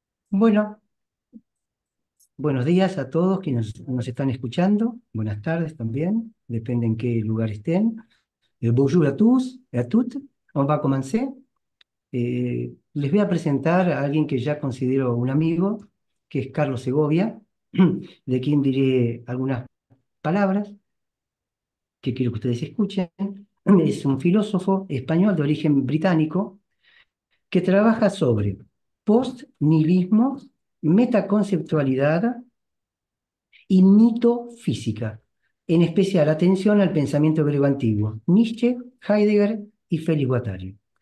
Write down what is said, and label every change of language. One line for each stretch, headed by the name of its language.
Spanish: Bueno, buenos días a todos quienes nos están escuchando. Buenas tardes también, depende en qué lugar estén.
French: Bonjour à tous et à toutes. On va commencer.
Spanish: Les voy a presentar a alguien que ya considero un amigo, que es Carlos Segovia, de quien diré algunas palabras que quiero que ustedes escuchen. Es un filósofo español de origen británico que trabaja sobre post-nihilismo, metaconceptualidad y mitofísica, en especial atención al pensamiento griego antiguo, Nietzsche, Heidegger y Félix Guattari.